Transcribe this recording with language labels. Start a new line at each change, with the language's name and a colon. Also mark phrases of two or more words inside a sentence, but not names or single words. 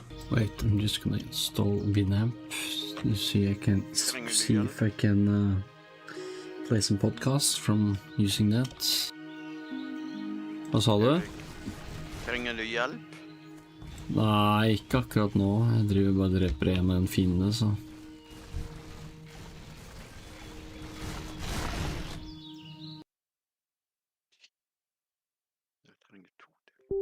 English: Wait, I'm just gonna install Winamp to see I can see if I can play some podcasts from using that.
Norwegian: Hva sa du? Trenger du hjelp? Nei, ikke akkurat nå. Jeg driver bare og dreper en og en fiende, så. Jeg trenger 2 til.